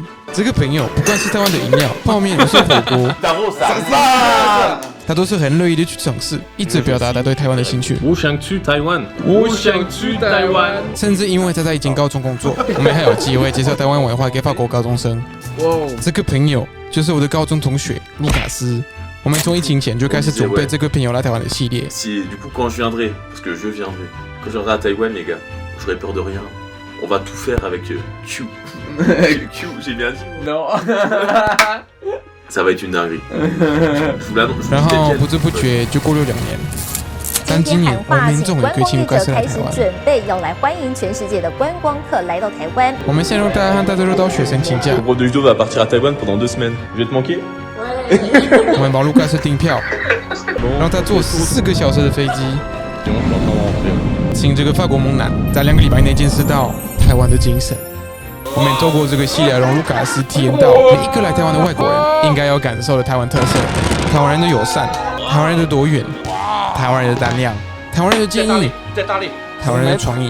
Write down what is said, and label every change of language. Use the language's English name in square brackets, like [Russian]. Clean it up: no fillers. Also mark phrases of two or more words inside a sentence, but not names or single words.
[Chinese] 这个朋友不管是台湾的饮料、泡面，还是火锅，他都是很乐意的去尝试，一直表达他对台湾的兴趣。我想去台湾，我想去台湾。甚至因为他在一间高中工作，我们还有机会介绍台湾文化给法国高中生。这个朋友就是我的高中同学卢卡斯。我们从疫情前就开始准备这个朋友来台湾的系列。 [French] Si du coup quand je viendrai, parce que je viendrai, quand je viendrai à Taïwan les gars, j'aurai peur de rien. On va tout faire avec Q. Q, j'ai bien dit. Non. Ça va être une dinguerie. Je vous l'annonce. [Chinese] 然后不知不觉就过了2年。但今年我们终于可以请卢卡斯来台湾。准备要来欢迎全世界的观光客来到台湾。我们陷入大家和大家都到学生请假。 [French] Rodrigo va partir à Taïwan pendant 2 semaines. Je vais te manquer. [Chinese] 我们帮卢卡斯订票，让他坐14个小时的飞机，请这个法国猛男在2个礼拜内见识到台湾的精神。我们透过这个系列，让卢卡斯体验到每一个来台湾的外国人应该要感受的台湾特色：台湾人的友善，台湾人的多元，台湾人的胆量，台湾人的建议，台湾人的创意。